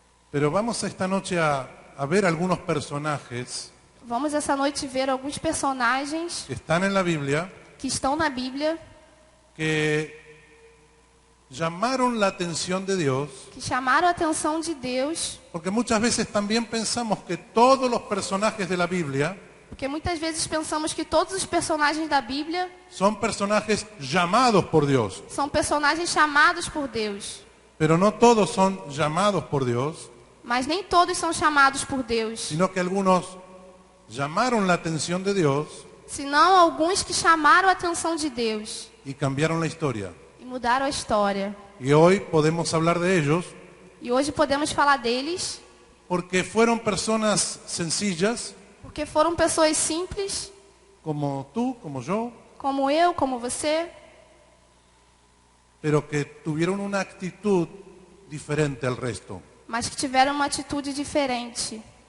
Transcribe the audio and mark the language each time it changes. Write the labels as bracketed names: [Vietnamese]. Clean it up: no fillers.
[Spanish] Pero vamos esta noche a ver algunos personajes [Portuguese] Vamos essa noite ver alguns personagens [Spanish] que están en la Biblia [Portuguese] que estão na Bíblia, [Spanish] que llamaron la atención de Dios, [Portuguese] que chamaram a atenção de Deus, [Spanish] porque muchas veces también pensamos que todos los personajes de la Biblia [Portuguese] porque muitas vezes pensamos que todos os personagens da Bíblia [Spanish] son personajes llamados por Dios, [Portuguese] são personagens chamados por Deus. [Spanish] pero no todos son llamados por Dios, [Portuguese] Mas nem todos são chamados por Deus, [Spanish] sino que algunos llamaron la atención de Dios [Portuguese] senão alguns que chamaram a atenção de Deus [Spanish] y cambiaron la historia. [Portuguese] e mudaram a história. [Spanish] Y hoy podemos hablar de ellos [Portuguese] E hoje podemos falar deles [Spanish] porque fueron personas sencillas, [Portuguese] porque foram pessoas simples, [Spanish] como tú, como yo, [Portuguese] como eu, como você, [Spanish] pero que tuvieron una actitud diferente al resto. [Portuguese] mas que tiveram uma atitude diferente.